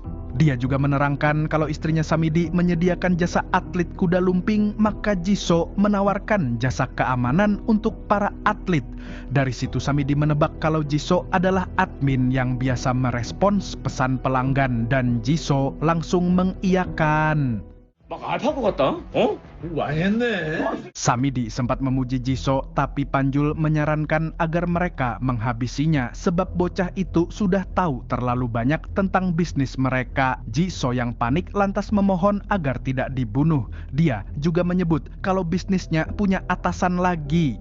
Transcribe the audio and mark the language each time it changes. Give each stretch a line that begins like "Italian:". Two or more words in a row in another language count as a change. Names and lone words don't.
Indonesian: Dia juga menerangkan kalau istrinya Samidi menyediakan jasa atlet kuda lumping, maka Jisoo menawarkan jasa keamanan untuk para atlet. Dari situ Samidi menebak kalau Jisoo adalah admin yang biasa merespons pesan pelanggan dan Jisoo langsung mengiyakan.
Korean: 막 알파고 같다? 어? 많이 했네.
Indonesian: Samidi sempat memuji Jisoo, tapi Panjul menyarankan agar mereka menghabisinya sebab bocah itu sudah tahu terlalu banyak tentang bisnis mereka. Jisoo yang panik lantas memohon agar tidak dibunuh. Dia juga menyebut kalau bisnisnya punya atasan lagi.